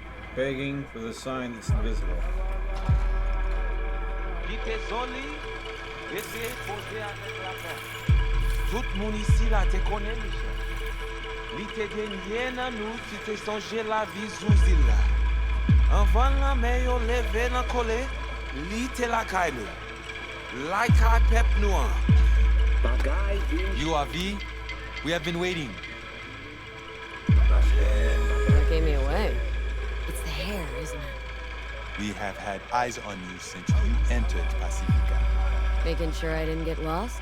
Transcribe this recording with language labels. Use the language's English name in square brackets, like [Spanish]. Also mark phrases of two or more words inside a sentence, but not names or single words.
[English] Begging for the sign that's invisible. [Haitian Creole] Tout moun ici la te connaît, Michel. Li te genye nan nou ki te sonje la vi zouzil la. Anvan la men yo leve nan kole, li te la kay nou. [English] Like a [Haitian Creole] pep nou an. [English] You are V? We have been waiting. That gave me away. It's the hair, isn't it? We have had eyes on you since you entered Pacifica. Making sure I didn't get lost?